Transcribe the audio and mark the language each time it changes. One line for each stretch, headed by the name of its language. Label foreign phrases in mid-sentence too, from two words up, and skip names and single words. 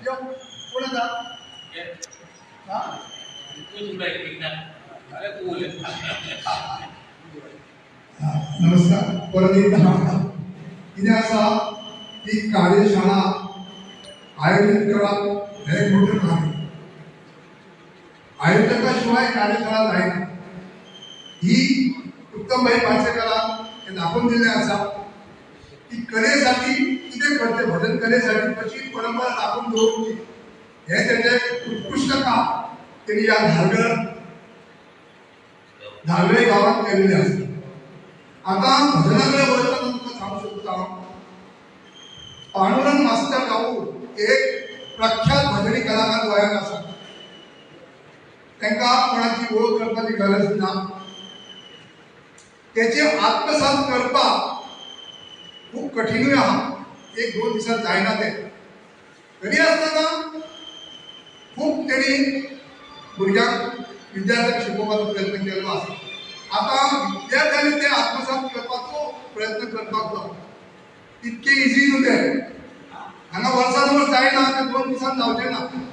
Konkani: नमस्कार परत एकदा कितें आसा ती कार्यशाळा आयोजित करप हे एक मोठें काम आयोजका शिवाय कार्यशाळा जायना ही उत्तम भाई पाचेकरान हे दाखवून दिले आसा की कलेसाठी कितें करचें भजन कलेसाठी कशी परंपरा दाखवून दवरची हे तेजे उत्कृष्ट काम त्यांनी या धारगळे गावात केलेले असते आता भजनाकडे वळताना तुमकां सांगू शकता पांडुरंग मास्तर गांवूर एक प्रख्यात भजनी कलाकार गोंयांत आसा तांकां कोणाची ओळख करपाची गरज ना तेचे आत्मसात करपाक खूब कठीणूय आहा एक दोन दिसात जायना ते तरी आसतना खूब तेणी भुरग्यांक विद्यार्थ्यांक शिकोवपाचो प्रयत्न केल्लो आसा आता विद्यार्थ्यांनी ते आत्मसात करपाचो प्रयत्न करपाक जाय तितके इजी न्हू ते हांगा वर्सान वर्स जायना ते दोन दिसान जावचें ना